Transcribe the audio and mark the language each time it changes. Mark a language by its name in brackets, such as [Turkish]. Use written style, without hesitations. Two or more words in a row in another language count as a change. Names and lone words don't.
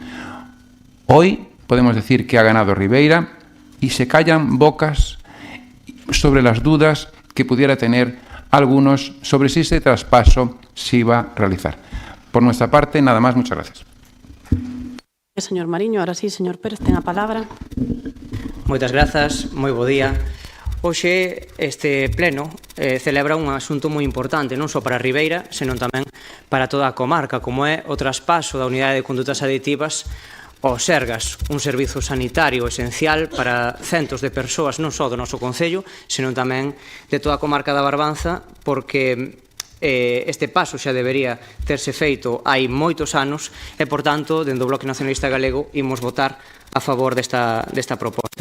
[Spanish] Hoy podemos decir que ha ganado Ribeira y se callan bocas sobre las dudas que pudiera tener algunos sobre si ese traspaso se iba a realizar. Por nuestra parte, nada más. Muchas gracias. Señor Mariño, ahora sí, señor Pérez, [Galician] ten a palabra. Moitas grazas, moi bo día. Hoxe este pleno celebra un asunto moi importante, non só para Ribeira, senón tamén para toda a comarca, como é o traspaso da unidade de condutas aditivas ao Sergas, un servizo sanitario esencial para centos de persoas, non só do noso concello, senón tamén de toda a comarca da Barbanza, porque este paso xa debería terse feito hai moitos anos e, por tanto, dende o Bloque Nacionalista Galego, imos votar a favor desta proposta.